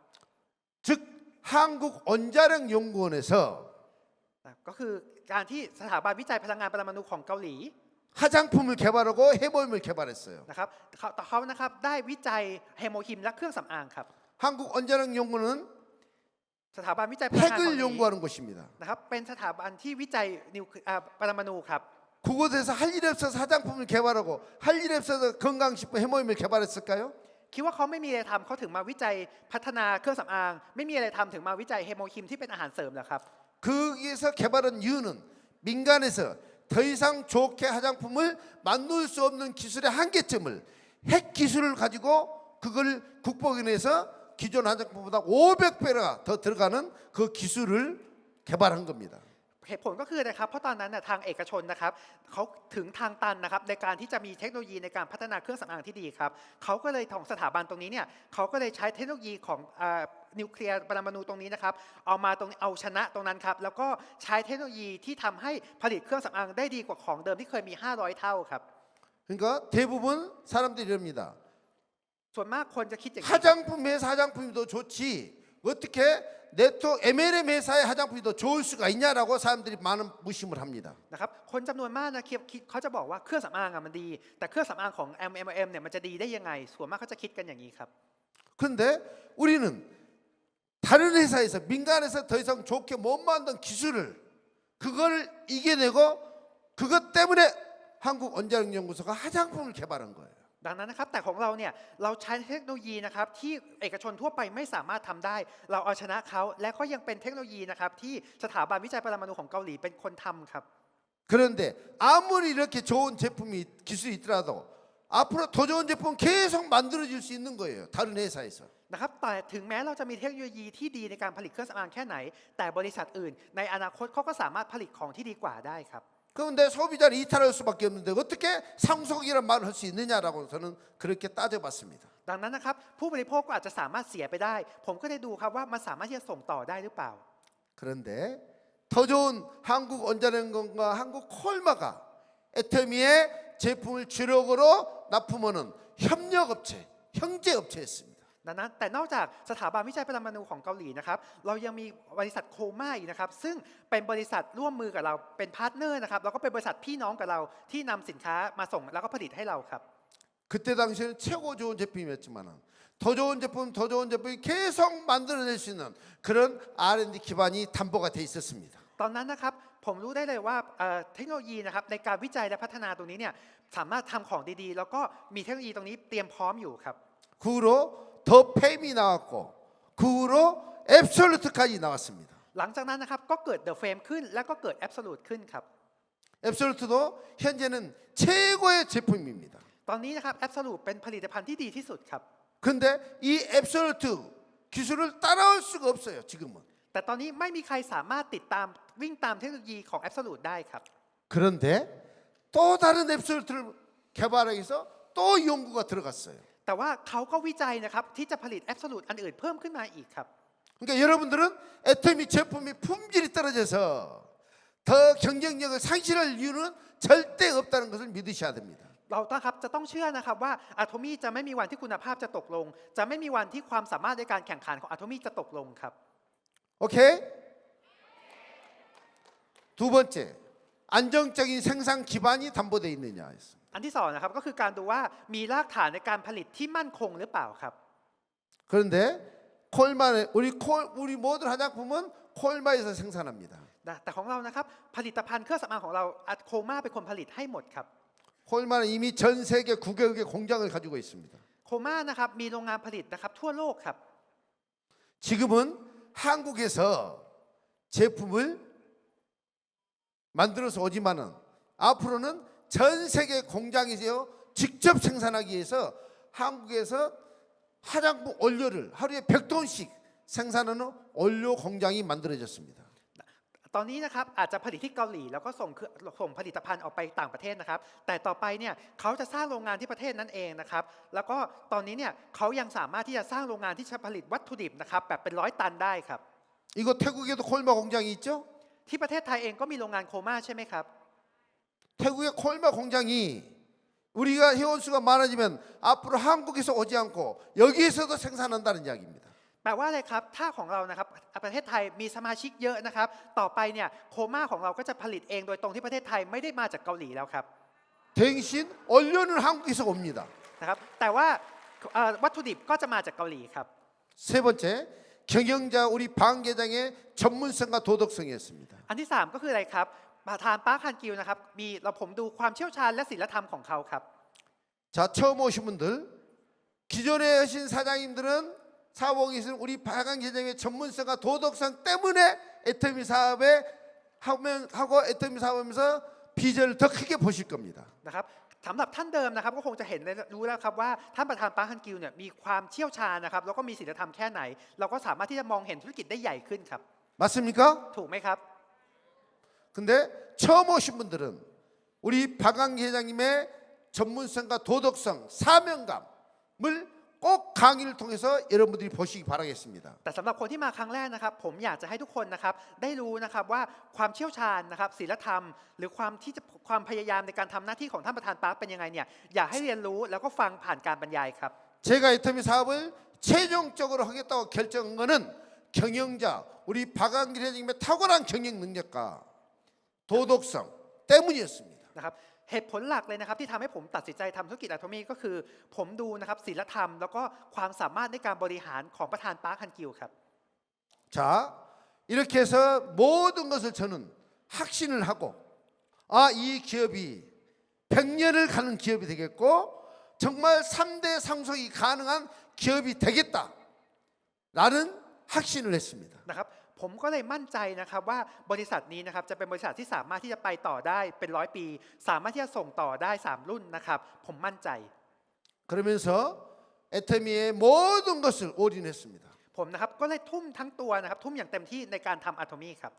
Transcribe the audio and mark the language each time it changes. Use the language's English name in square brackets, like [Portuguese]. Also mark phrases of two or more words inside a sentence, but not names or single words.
[Korean] 즉 한국 원자력 연구원에서 [Thai] ก็คือการที่สถาบันวิจัยพลังงานปรมาณูของเกาหลี [Korean] 화장품을 개발하고 해모임을 개발했어요. [Thai] นะครับเขานะครับได้วิจัยเฮโมฮิมและเครื่องสำอางครับ [Korean] 한국 원자력 연구는 [Thai] สถาบันวิจัยพลังงานเกา [Korean] 핵을 [Thai] หลี [Korean] 연구하는 곳입니다. [Thai] นะครับเป็นสถาบันที่วิจัยปรมาณูครับ [Korean] 그곳에서 할 일 없어서 화장품을 개발하고 할 일 없어서 건강식품 해모임을 개발했을까요? [Thai] คิดว่าเขาไม่มีอะไรทำเขาถึงมาวิจัยพัฒนาเครื่องสำอาง ไม่มีอะไรทำถึงมาวิจัยเฮโมฮิมที่เป็นอาหารเสริมเหรอครับ [Korean] 거기에서 개발한 이유는 민간에서 더 이상 좋게 화장품을 만들 수 없는 기술의 한계점을 핵 기술을 가지고 그걸 극복해내서 기존 화장품보다 500배가 더 들어가는 그 기술을 개발한 겁니다. [Thai] เหตุผลก็คือนะครับเพราะตอนนั้นนะทางเอกชนนะครับเขาถึงทางตันนะครับในการที่จะมีเทคโนโลยีในการพัฒนาเครื่องสำอางที่ดีครับเขาก็เลยของสถาบันตรงนี้เนี่ยเขาก็เลยใช้เทคโนโลยีของนิวเคลียร์ปรมาณูตรงนี้นะครับเอาชนะตรงนั้นครับแล้วก็ใช้เทคโนโลยีที่ทำให้ผลิตเครื่องสำอางได้ดีกว่าของเดิมที่เคยมี500เท่าครับ [Korean] 그러니까 대부분 사람들이 이럽니다. [Thai] ส่วนมากคนจะคิดอย่างนี้ [Korean] 화장품 회사 화장품이 더 좋지 어떻게 네트워크 MLM 회사의 화장품이 더 좋을 수가 있냐라고 사람들이 많은 무심을 합니다. [Thai] นะครับคนจำนวนมากนะคิดเขาจะบอกว่าเครื่องสำอางมันดีแต่เครื่องสำอางของ MLM เนี่ยมันจะดีได้ยังไงส่วนมากเขาจะคิดกันอย่างนี้ครับ [Korean] 그런데 우리는 다른 회사에서 민간에서 더 이상 좋게 못 만든 기술을 그걸 이겨내고 그것 때문에 한국 원자력 연구소가 화장품을 개발한 거예요. [Thai] ดังนั้นนะครับแต่ของเราเนี่ยเราใช้เทคโนโลยีนะครับที่เอกชนทั่วไปไม่สามารถทำได้ เราเอาชนะเขาและก็ยังเป็นเทคโนโลยีนะครับที่สถาบันวิจัยปรมาณูของเกาหลีเป็นคนทำครับ [Korean] 그런데 아무리 이렇게 좋은 제품이 기술이 있더라도 앞으로 더 좋은 제품 계속 만들어질 수 있는 거예요. 다른 회사에서. [Thai] นะครับแต่ถึงแม้เราจะมีเทคโนโลยีที่ดีในการผลิตเครื่องสำอางแค่ไหน แต่บริษัทอื่น ในอนาคตเขาก็สามารถผลิตของที่ดีกว่าได้ครับ [Korean] 그런데 소비자를 이탈할 수밖에 없는데 어떻게 상속이란 말을 할 수 있느냐라고 저는 그렇게 따져봤습니다. [Thai] ดังนั้นนะครับผู้บริโภคก็อาจจะสามารถเสียไปได้ ผมก็ได้ดูครับว่ามันสามารถที่จะส่งต่อได้หรือเปล่า [Korean] 그런데 더 좋은 한국 원자력연구원과 한국 콜마가 애터미의 제품을 주력으로 납품하는 협력업체, 형제업체였습니다. [Thai] ดังนั้นแต่นอกจากสถาบันวิจัยปรมาณูของเกาหลีนะครับเรายังมีบริษัทโคม่าอีกนะครับซึ่งเป็นบริษัทร่วมมือกับเราเป็นพาร์ทเนอร์นะครับแล้วก็เป็นบริษัทพี่น้องกับเราที่นำสินค้ามาส่งแล้วก็ผลิตให้เราครับ [Korean] 그때 당시에는 최고 좋은 제품이었지만은 더 좋은 제품이 계속 만들어낼 수 있는 그런 R&D 기반이 담보가 돼 있었습니다. [Thai] ตอนนั้นนะครับผมรู้ได้เลยว่าเทคโนโลยีนะครับในการวิจัยและพัฒนาตรงนี้เนี่ยสามารถทำของดีๆแล้วก็มีเทคโนโลยีตรงนี้เตรียมพร้อมอยู่ครับ [Korean] 그 후로 더 팸이 나왔고 그 후로 앱솔루트까지 나왔습니다. [Thai] หลังจากนั้นนะครับก็เกิด The Frame ขึ้นแล้วก็เกิด Absolute ขึ้นครับ [Korean] 앱솔루트도 현재는 최고의 제품입니다. [Thai] ตอนนี้นะครับ Absolute เป็นผลิตภัณฑ์ที่ดีที่สุดครับ [Korean] 근데 이 앱솔루트 기술을 따라올 수가 없어요. 지금은. [Thai] แต่ตอนนี้ไม่มีใครสามารถติดตามวิ่งตามเทคโนโลยีของ Absolute ได้ครับ [Korean] 그런데 또 다른 앱솔루트를 개발하기 위해서 또 연구가 들어갔어요. [Thai] แต่ว่าเขาก็วิจัยนะครับที่จะผลิต Absolute อันอื่นเพิ่มขึ้นมาอีกครับ [Korean] 그러니까 여러분들은 애터미 제품이 품질이 떨어져서 더 경쟁력을 상실할 이유는 절대 없다는 것을 믿으셔야 됩니다. [Thai] เรานะครับจะต้องเชื่อนะครับว่าอะโทมี่จะไม่มีวันที่คุณภาพจะตกลง จะไม่มีวันที่ความสามารถในการแข่งขันของอะโทมี่จะตกลงครับ [Korean] 오케이? 두 번째, 안정적인 생산 기반이 담보되어 있느냐 했습니다. [Thai] อันที่สองนะครับก็คือการดูว่ามีรากฐานในการผลิตที่มั่นคงหรือเปล่าครับ [Korean] 그런데 콜마의 우리 모든 화장품은 콜마에서 생산합니다. [Thai] แต่ของเรานะครับผลิตภัณฑ์เครื่องสำอางของเราโคม่าเป็นคนผลิตให้หมดครับ [Korean] 콜마는 이미 전 세계 9개국의 공장을 가지고 있습니다. [Thai] โคม่านะครับมีโรงงานผลิตนะครับทั่วโลกครับ [Korean] 지금은 한국에서 제품을 만들어서 오지만은 앞으로는 전 세계 공장에서 직접 생산하기 위해서 한국에서 화장품 원료를 하루에 100톤씩 생산하는 원료 공장이 만들어졌습니다. [Thai] ตอนนี้นะครับอาจจะผลิตที่เกาหลีแล้วก็ส่งผลิตภัณฑ์ออกไปต่างประเทศนะครับแต่ต่อไปเนี่ยเขาจะสร้างโรงงานที่ประเทศนั้นเองนะครับแล้วก็ตอนนี้เนี่ยเขายังสามารถที่จะสร้างโรงงานที่จะผลิตวัตถุดิบนะครับแบบเป็น100 ตันได้ครับ [Korean] 이거 태국에도 콜마 공장이 있죠? [Thai] ที่ประเทศไทยเองก็มีโรงงานโคม่าใช่ไหมครับ [Korean] 태국의 콜마 공장이 우리가 회원수가 많아지면 앞으로 한국에서 오지 않고 여기에서도 생산한다는 이야기입니다. [Thai] แปลว่าอะไรครับถ้าของเรานะครับประเทศไทยมีสมาชิกเยอะนะครับต่อไปเนี่ยโคม่าของเราก็จะผลิตเองโดยตรงที่ประเทศไทยไม่ได้มาจากเกาหลีแล้วครับ [Korean] 대신 원료는 한국에서 옵니다. [Thai] นะครับแต่ว่าวัตถุดิบก็จะมาจากเกาหลีครับ [Korean] 세 번째, 경영자 우리 방 계장의 전문성과 도덕성이었습니다. [Thai] อันที่ 3 ก็คืออะไรครับประธานปาร์คฮันกิวนะครับผมดูความเชี่ยวชาญและศีลธรรมของเขาครับ [Korean] 자, 처음 오신 분들, 기존에 하신 사장님들은 사업에 있는 우리 방한 계장의 전문성과 도덕성 때문에 애터미 사업에 하고 애터미 사업하면서 비전을 더 크게 보실 겁니다. [Thai] นะครับสำหรับท่านเดิมนะครับก็คงจะเห็นรู้แล้วครับว่าท่านประธานปาร์คฮันกิวเนี่ยมีความเชี่ยวชาญนะครับแล้วก็มีศีลธรรมแค่ไหน เราก็สามารถที่จะมองเห็นธุรกิจได้ใหญ่ขึ้นครับ [Korean] 맞습니까? [Thai] ถูกไหมครับ [Korean] 근데 처음 오신 분들은 우리 박광 회장님의 전문성과 도덕성, 사명감을 꼭 강의를 통해서 여러분들이 보시기 바라겠습니다. [Thai] แต่สำหรับคนที่มาครั้งแรกนะครับผมอยากจะให้ทุกคนนะครับได้รู้นะครับว่าความเชี่ยวชาญนะครับศีลธรรม หรือความพยายามในการทำหน้าที่ของท่านประธานปาร์คเป็นยังไงเนี่ยอยากให้เรียนรู้แล้วก็ฟังผ่านการบรรยายครับ [Korean] 제가 애터미 사업을 최종적으로 하겠다고 결정한 거는 경영자 우리 박광 회장님의 탁월한 경영 능력과 도덕성 때문이었습니다. [Thai] นะครับเหตุผลหลักเลยนะครับที่ทำให้ผมตัดสินใจทำธุรกิจอะโทมี่ก็คือผมดูนะครับศีลธรรม แล้วก็ความสามารถในการบริหารของประธานปาร์คฮันกิวครับ [Korean] 자, 이렇게 해서 모든 것을 저는 확신을 하고 이 기업이 100년을 가는 기업이 되겠고 정말 3대 상속이 가능한 기업이 되겠다라는 확신을 했습니다. [Thai] นะครับผมก็เลยมั่นใจนะครับว่าบริษัทนี้นะครับจะเป็นบริษัทที่สามารถที่จะไปต่อได้เป็น100 ปี สามารถที่จะส่งต่อได้3 รุ่นนะครับผมมั่นใจ [Korean] 그러면서 애터미의 모든 것을 올인했습니다. [Thai] ผมนะครับก็เลยทุ่มทั้งตัวนะครับทุ่มอย่างเต็มที่ในการทำอะโทมี่ครับ